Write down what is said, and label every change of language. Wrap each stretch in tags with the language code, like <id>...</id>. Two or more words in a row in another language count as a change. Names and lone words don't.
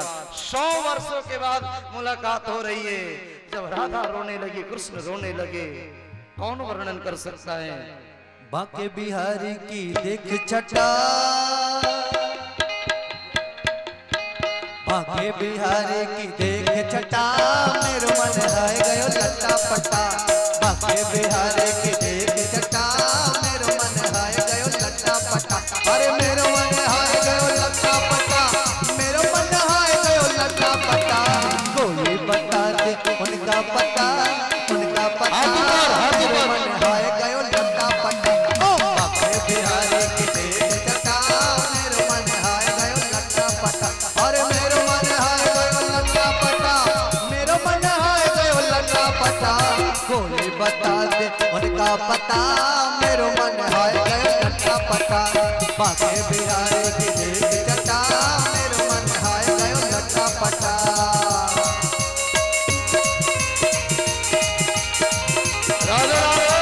<hi>100 वर्षों के बाद मुलाकात हो रही है। जब राधा रोने लगी, कृष्ण रोने लगे, कौन वर्णन कर सकता है। बांके बिहारी की देख छटा, बांके बिहारी की देख छटा,</hi> <bra>मेरो मन हाय गयो लट्टा पट्टा।</bra> <hi>बांके बिहारी की देख छटा,</hi> <bra>मेरो मन हाय गयो लट्टा पट्टा। अरे मेरो मन हाय गयो लट्टा पट्टा, मेरो मन हाय गयो लट्टा पट्टा।</bra> <hi>कोई बता दे उनका पता, उनका पता।</hi> <bra>मेरो मन हाय गयो लट्टा पट्टा।</bra> <hi>बांके बिहारी की देख छटा,</hi> <bra>मेरो मन हाय गयो लट्टा पट्टा। अरे मेरो मन हाय गयो लट्टा पट्टा, मेरो मन हाय गयो लट्टा पट्टा।</bra> <hi>कोई बता दे उनका पता,</hi> <bra>मेरो मन हाय गयो लट्टा पट्टा।</bra> <hi>बांके बिहारी की देख छटा,</hi> <bra>मेरो मन हाय गयो लट्टा पट्टा।</bra> <hi>राधे राधे।</hi>